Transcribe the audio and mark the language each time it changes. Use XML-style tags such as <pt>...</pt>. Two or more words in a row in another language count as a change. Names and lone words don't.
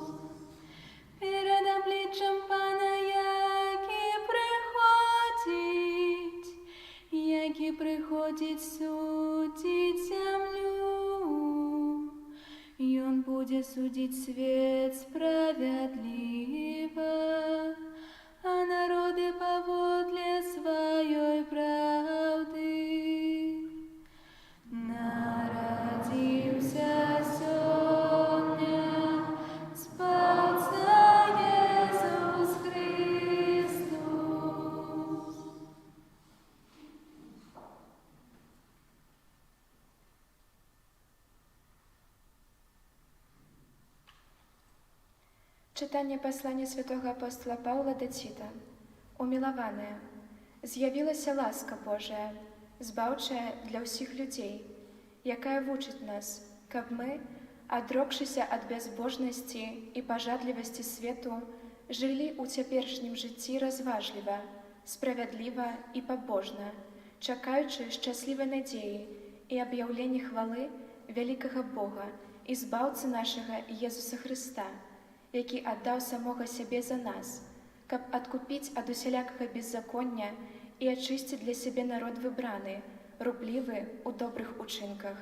<be>Перад абліччам Пана, які прыходзіць судзіць зямлю, Ён будзе судзіць свет справядліва, а народы паводле сваёй праўды. Нарадзіўся сёння Збаўца Езус Христос.</be> <uk>Читання послання святого апостола Павла до Тіта.</uk> <be>Умілаваныя, з'явілася ласка Божая, збаўчая для ўсіх людзей, якая вучыць нас, каб мы, адрокшыся ад бязбожнасці і пажадлівасці свету, жылі ў цяперашнім жыцці разважліва, справядліва і пабожна, чакаючы шчаслівай надзеі і аб'яўлення хвалы вялікага Бога і збаўцы нашага Езуса Хрыста, які аддаў самога сябе за нас, каб адкупіць ад усялякага беззаконня і ачысціць для сябе народ выбраны, рублівы ў добрых учынках.</be>